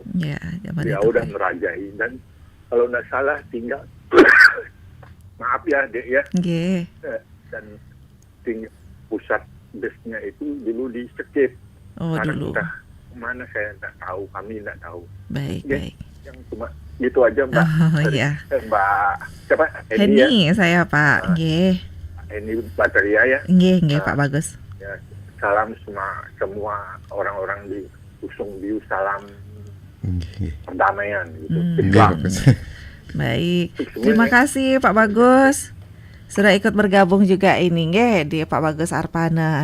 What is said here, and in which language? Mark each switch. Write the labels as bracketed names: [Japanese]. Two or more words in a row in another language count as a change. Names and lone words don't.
[Indonesian] Dia udah merajai, dan kalau tidak salah tinggal maaf ya Dek ya. Dan pusat desnya itu dulu di Sekip. Dulu. Entah mana saya tidak tahu, kami tidak tahu. Baik. Yang cuma gitu aja Mbak. Iya. Mbak siapa? Heni saya Pak. Nggih. Heni Bataria ya. Nggih Pak Bagus. Ya, salam semua orang-orang di Busung Biu, salam perdamaian gitu. Baik, terima kasih Pak Bagus sudah ikut bergabung juga ini di Pak Bagus Arpane.